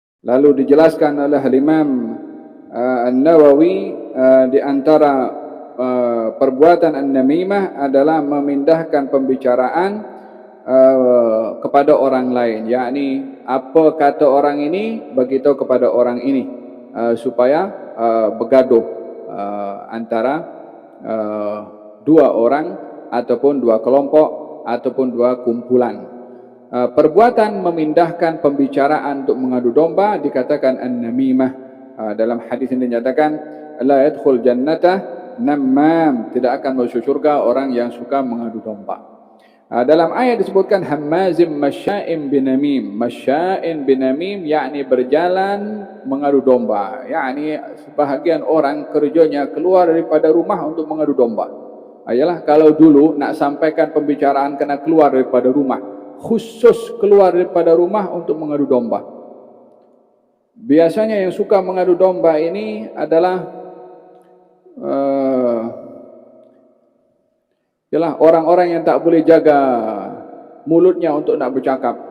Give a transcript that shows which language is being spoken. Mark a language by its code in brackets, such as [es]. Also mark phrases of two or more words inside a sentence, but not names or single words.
[ms] Lalu dijelaskan oleh Imam An-Nawawi di antara perbuatan an-namimah adalah memindahkan pembicaraan kepada orang lain, yakni apa kata orang ini beritahu kepada orang ini supaya bergaduh antara dua orang ataupun dua kelompok ataupun dua kumpulan. Perbuatan memindahkan pembicaraan untuk mengadu domba dikatakan an-namimah. Dalam hadis ini dinyatakan [ar] la yadkhul jannata namam, [ms] tidak akan masuk surga orang yang suka mengadu domba. Dalam ayat disebutkan [ar] hammazim masya'im binamim. Masya'in binamim [ms] yakni berjalan mengadu domba, yakni sebahagian orang kerjanya keluar daripada rumah untuk mengadu domba. Ayalah kalau dulu nak sampaikan pembicaraan kena keluar daripada rumah, khusus keluar daripada rumah untuk mengadu domba. Biasanya yang suka mengadu domba ini adalah orang-orang yang tak boleh jaga mulutnya untuk nak bercakap.